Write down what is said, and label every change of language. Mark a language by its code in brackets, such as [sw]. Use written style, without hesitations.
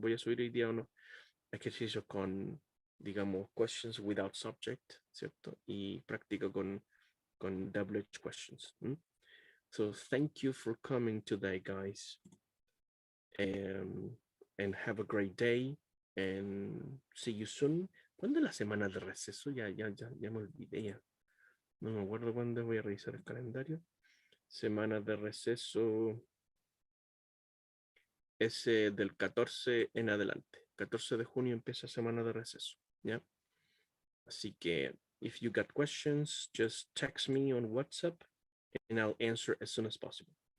[es] Voy a subir hoy día unos ejercicios con, digamos, [en] questions without subject, [es] ¿cierto? Y práctica con WH questions. [en] So thank you for coming today, guys. And have a great day. And see you soon. [es] ¿Cuándo es la semana de receso? Ya me olvidé ya. No me acuerdo cuándo. Voy a revisar el calendario. Semana de receso es del 14 en adelante. 14 de junio empieza semana de receso. ¿Ya? Así que, [en] if you got questions, just text me on WhatsApp and I'll answer as soon as possible.